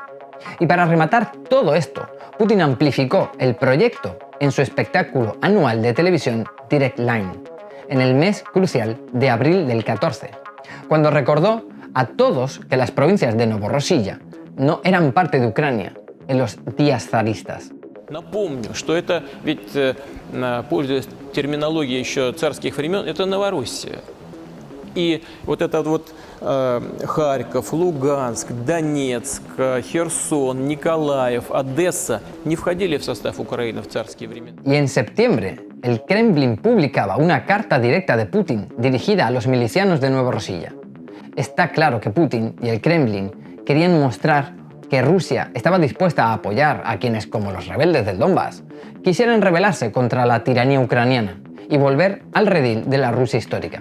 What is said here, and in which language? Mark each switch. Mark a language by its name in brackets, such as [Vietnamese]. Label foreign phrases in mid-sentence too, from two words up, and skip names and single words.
[Spanish] Y para rematar todo esto, Putin amplificó el proyecto en su espectáculo anual de televisión Direct Line, en el mes crucial de abril del 14, cuando recordó a todos que las provincias de Novorossiya no eran parte de Ucrania en los días zaristas. [Russian] Напомню, что это ведь, пользуясь терминологией еще царских времен, это Новороссия. И вот этот вот Харьков, Луганск, Донецк, Херсон, Николаев, Одесса не входили в состав Украины в царские времена. [Spanish] Y en septiembre, el Kremlin publicaba una carta directa de Putin dirigida a los milicianos de Novorossiya. Está claro que Putin y el Kremlin querían mostrar que Rusia estaba dispuesta a apoyar a quienes, como los rebeldes del Donbass, quisieran rebelarse contra la tiranía ucraniana y volver al redil de la Rusia histórica.